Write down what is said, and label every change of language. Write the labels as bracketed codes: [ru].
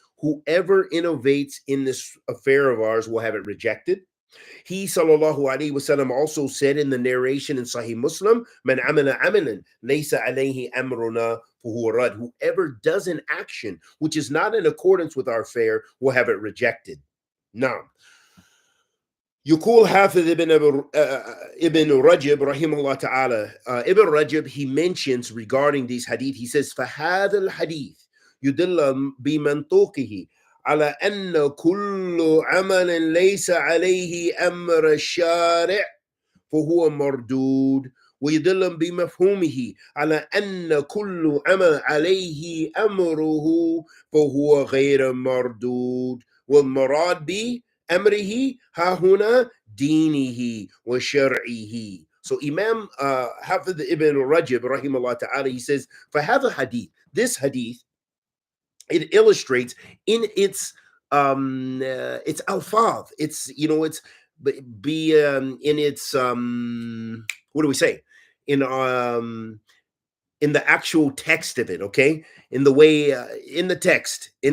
[en] Whoever innovates in this affair of ours will have it rejected. He sallallahu alaihi wasallam also said in the narration in Sahih Muslim, [ar] من عمل عملا ليس عليه أمرنا فهو رد. [en] Whoever does an action which is not in accordance with our affair will have it rejected. [ar] Now, يقول حافظ ibn Rajab [en] rahimahullah ta'ala, Ibn Rajab, he mentions regarding these hadith, he says, [ar] فهذا الحديث يدل بمنطوقه على أن كل عمل ليس عليه أمر الشارع فهو مردود ويدل بمفهومه على أن كل عمل عليه أمره فهو غير مردود والمراد بأمره ها هنا دينه وشرعه. [en] So Imam Hafidh ibn Rajab rahimahullah ta'ala, he says, فهذا hadith, this hadith, it illustrates in its alfaz, it's, you know, it's in its what do we say, in the actual text of it, okay, in the way in the text,